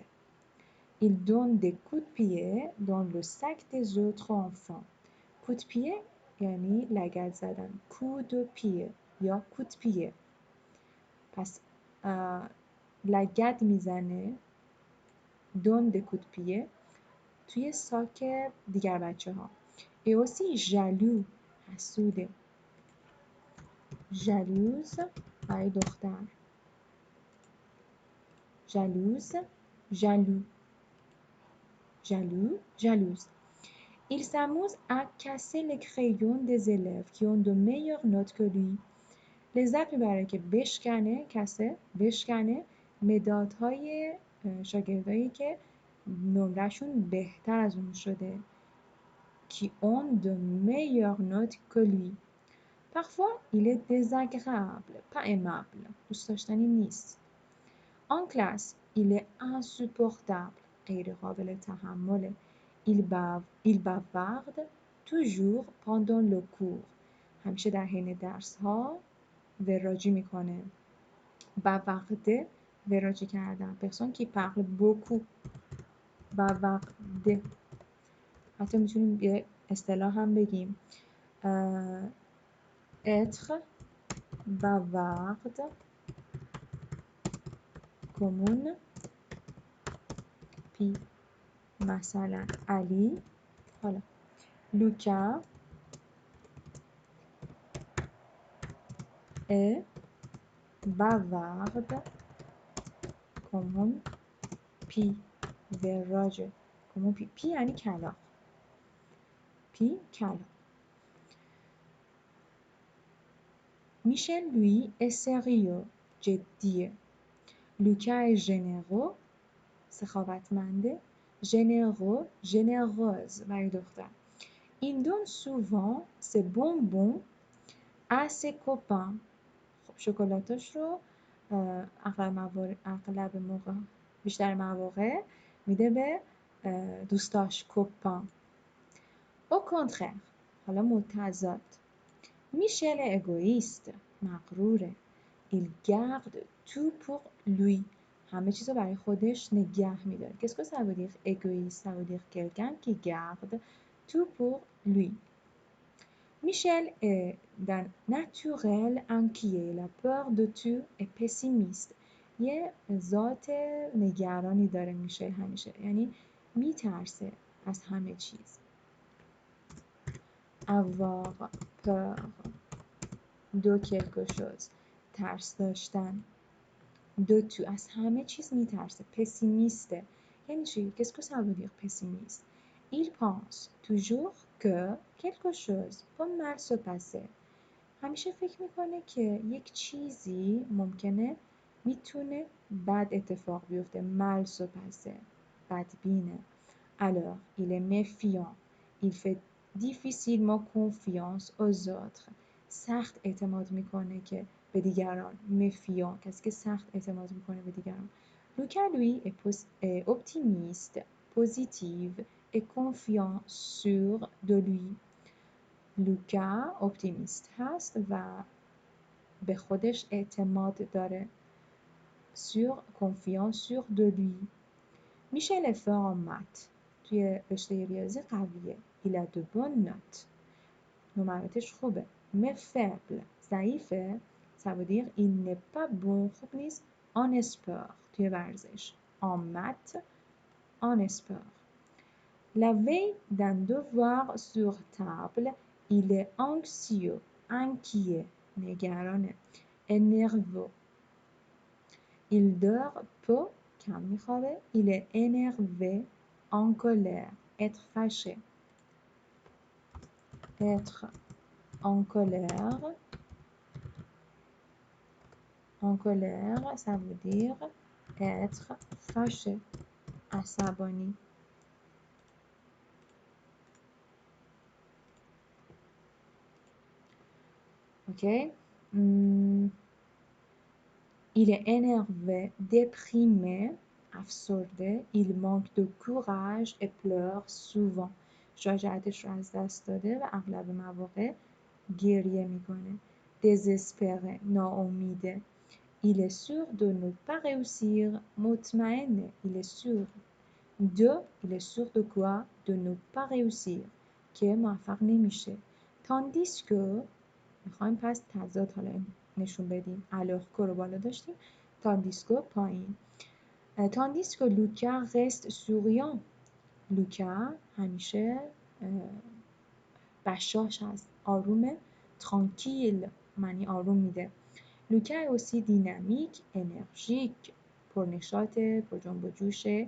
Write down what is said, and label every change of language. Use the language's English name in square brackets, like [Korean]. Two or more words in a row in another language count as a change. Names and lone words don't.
[French] Il donne des coups de pied dans le sac des autres enfants. coup de pied [Persian] یعنی لگد زدن. [French] coup de pied یا coup de pied. [Persian] پس لگد میزنه [French] donne des coups de pied [Persian] توی ساک دیگر بچه ها. [French] et aussi jaloux حسوده. jalouse [Persian] برای دختر. [French] jalouse jaloux jalouse. Il s'amuse à casser les crayons des élèves qui ont de meilleures notes que lui. [Persian] لذت میبره که بشکنه مدادهای شاگردایی که نمرهشون بهتر از اون شده. [French] qui ont de meilleures notes que lui. Parfois, il est désagréable, pas aimable. [Persian] دوست داشتنی نیست. [French] En classe, il est insupportable. [Persian] غیر قابل تحمله. [French] Il bavarde toujours pendant le cours. [Persian] همیشه در حین درس ها وراجی میکنه. bavarder وراجی کردن. [French] personne qui parle beaucoup. bavarder. [Persian] حتی میتونیم یه اصطلاح هم بگیم. [French] être bavarde comme une pie. [Persian] مثلا علی حالا [French] لوکا est bavarde comme une pie. [Persian] وراجه [French] comme une pie. [Persian] پی یعنی کلاغ. پی کلاغ. [French] Michel lui est sérieux جدیه. لوکا est généreux سخاوتمنده. généreuse [Persian] برای دختر. [French] Il donne souvent ses bonbons à ses copains. [Persian] خب شکلاتاش رو بیشتر مواقع میده به دوستاش copain. [French] au contraire [Persian] حالا متضاد. میشل اگوئیست مغروره. [French] il garde tout pour lui [Persian] همه چیزو برای خودش نگه میداره. [French] Qu'est-ce que ça veut dire égoïste? Ça veut dire quelqu'un qui garde tout pour lui. Michel est d'un naturel inquiet. Il a peur de tout et pessimiste. [Persian] یه ذات نگرانی داره میشه همیشه. یعنی میترسه از همه چیز. [French] avoir peur de quelque chose [Persian] ترس داشتن. [French] de tout [Persian] از همه چیز میترسه. پسیمیسته یعنی چی؟ [French] Qu'est-ce que ça veut dire pessimiste? Il pense toujours que quelque chose peut mal se passer. [Persian] همیشه فکر میکنه که یک چیزی ممکنه میتونه بد اتفاق بیفته. [French] mal se passer بدبینه. alors il est méfiant. Il fait difficilement confiance aux autres. [Persian] سخت اعتماد میکنه که به دیگران. مفیان، کسی که سخت اعتماد میکنه به دیگران. [French] لوکا lui est optimiste, positive et confiant sur de lui. [Persian] لوکا اپتیمیست هست و به خودش اعتماد داره. [French] sur confiant sur de lui. میشل est fort en maths. [Persian] توی رشته ریاضی قویه. [French] il a de bonnes notes. [Persian] نمراتش خوبه. [French] mais faible. ضعیفه. ça veut dire il n'est pas bon. [Persian] خوب نیست. [French] en sport. [Persian] توی ورزش. [French] en maths. en sport. La veille d'un devoir sur table, il est anxieux, inquiet, نگرانه. et nerveux. Il dort peu, [Persian] کم میخوابه. [French] Il est énervé, en colère, être fâché. Être en colère, ça veut dire être fâché, عصبانی. Ok. Il est énervé, déprimé, افسرده. Il manque de courage et pleure souvent. [Persian] شجاعتش رو از دست داده و اغلب مواقع گریه میکنه. [French] désespéré, ناامیده. Il est sûr de ne pas réussir. [Persian] مطمئنه. [French] Il est sûr il est sûr de quoi? De ne pas réussir. [Persian] که موفق نمیشه. [French] tandis que [Persian] میخوایم پس تضاد حالا نشون بدیم. [French] alors que [Persian] رو بالا داشتیم. [French] tandis que پایین. tandis que لوکا reste souriant. [Persian] لوکا همیشه بشاش هست. آرومه. [French] tranquille [Persian] معنی آروم میده. [French] لوکا est aussi dynamique, énergique, [Persian] پرنشاطه، پر جنب و جوشه.